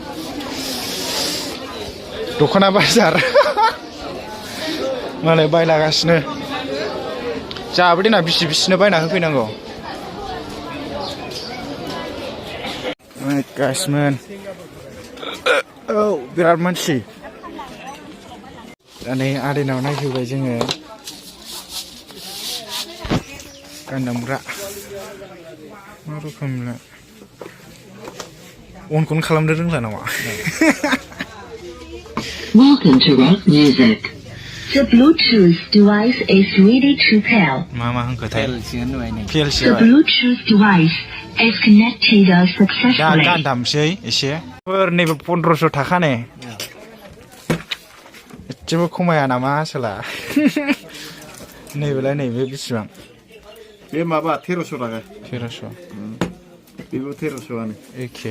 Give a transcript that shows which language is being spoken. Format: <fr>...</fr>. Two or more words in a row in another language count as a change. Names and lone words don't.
<brx>दख'ना बाजार मालाय बायलागासिनो जाबो देना बिसिनो बायना होफैनांगौ गासिमोन औ बिराद मानसि दा नै आदैनाव नायफैबाय जोङो गान दामग्रा मा रोखोमनो अनखौनो खालामनो रोंला नामा</brx> <en>Welcome to rock music. The Bluetooth device is ready to pair.</en> <brx>मा होनखोथाय PLC</brx> <en>The Bluetooth device is connected</en> <brx>दा</brx> <en>successfully.</en> <brx>गान दामसै एसे नैबे 1500 थाखाने एसेबो खमाया नामा आसला नैबेलाय नैबे बेसेबां बे माबा 1300 थाखा 1300 बेबो 1300आनो एखे</brx>